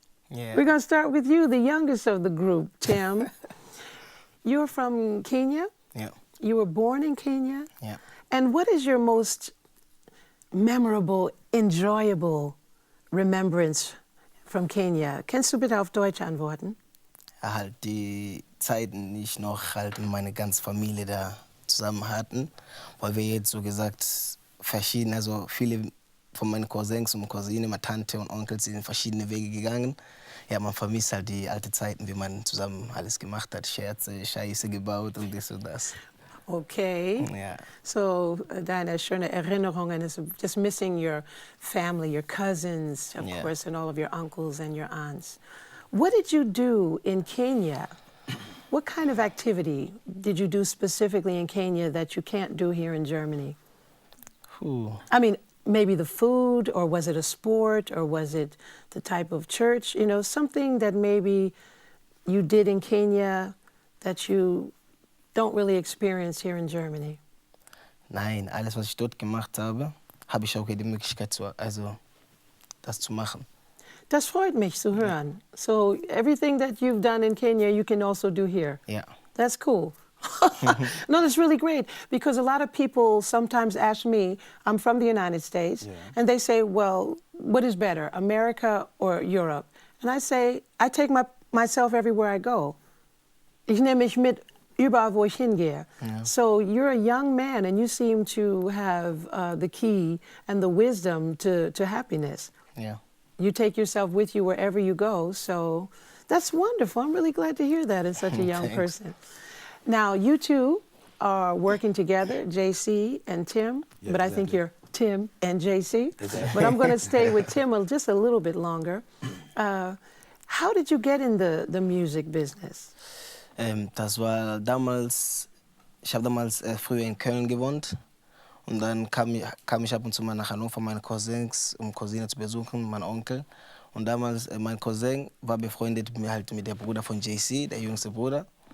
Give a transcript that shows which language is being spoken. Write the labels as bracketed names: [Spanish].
[English] Yeah. We're going to start with you, the youngest of the group, Tim. You're from Kenya. Yeah. You were born in Kenya. Yeah. And what is your most memorable, enjoyable remembrance from Kenya? [German] Kannst du bitte auf Deutsch antworten? Halt die Zeiten, die ich noch halt meine ganze Familie da zusammen hatten, weil wir jetzt so gesagt verschiedene, also viele von meinen Cousins und Cousinen, meine Tante und Onkel sind verschiedene Wege gegangen. Ja, man vermisst halt die alten Zeiten, wie man zusammen alles gemacht hat, Scherze, Scheiße gebaut und das und das. [English] Okay. [German] Ja. [English] So, deine schöne Erinnerungen is just missing your family, your cousins, of course, and all of your uncles and your aunts. What did you do in Kenya? What kind of activity did you do specifically in Kenya that you can't do here in Germany? I mean, maybe the food, or was it a sport, or was it the type of church? You know, something that maybe you did in Kenya that you don't really experience here in Germany. [German] Nein, alles, was ich dort gemacht habe, habe ich auch die Möglichkeit, das zu machen. Das freut mich zu hören. [English] So everything that you've done in Kenya, you can also do here. [German] Ja. [English] That's cool. No, that's really great, because a lot of people sometimes ask me, I'm from the United States, and they say, well, what is better, America or Europe? And I say, I take myself everywhere I go. [German] Ich nehme mich mit überall, wo ich hingehe. [English] Yeah. So you're a young man, and you seem to have the key and the wisdom to happiness. [German] Ja. [English] You take yourself with you wherever you go, so that's wonderful. I'm really glad to hear that in such a young Thanks. person. Now, you two are working together, JC and Tim, Yeah, but I think exactly. you're Tim and JC. Exactly. But I'm going to stay with Tim just a little bit longer. How did you get in the music business? [German] Das war damals, ich habe damals früher in Köln gewohnt und dann kam ich ab und zu mal nach Hannover, meine Cousins, um Cousine zu besuchen, mein Onkel. Und damals, mein Cousin war befreundet mit der Bruder von JC, der jüngste Bruder.